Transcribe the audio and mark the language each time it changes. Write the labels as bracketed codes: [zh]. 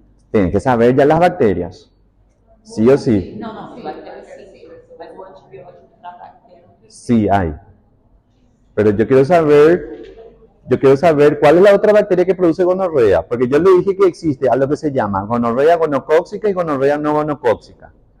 [es] Tienen que saber ya las bacterias. Sí o sí. [pt] Não, bactéria sim, mas o antibiótico para bactéria não precisa. [es] Sí hay. Pero yo quiero saber cuál es la otra bacteria que produce gonorrea. Porque yo le dije que existe algo que se llama gonorrea gonocóxica y gonorrea no gonocóxica.